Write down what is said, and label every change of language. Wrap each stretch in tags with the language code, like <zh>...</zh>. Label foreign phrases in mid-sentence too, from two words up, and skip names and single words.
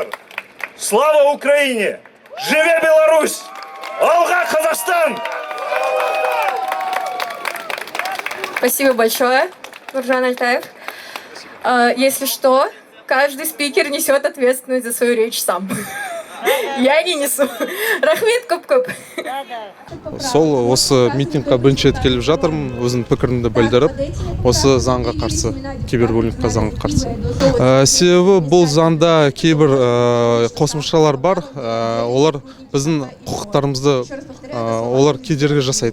<ru>Слава Украине!</ru> <be>Живе Беларусь!</be> <kk>Алға Қазақстан!</kk> <ru>Спасибо большое, Нуржан Альтаев. Если что, каждый спикер несет ответственность за свою речь сам. Я не несу.</ru> <kk>Рахмет көп-көп. Сол осы митингқа бірінші рет келіп жатырмын, өзім пікірімді білдіріп, осы заңға қарсы, кибербуллингқа заңға қарсы. Себебі бұл заңда кейбір қосымшалар бар, олар біздің құқықтарымызды олар кедергі жасайды.</kk>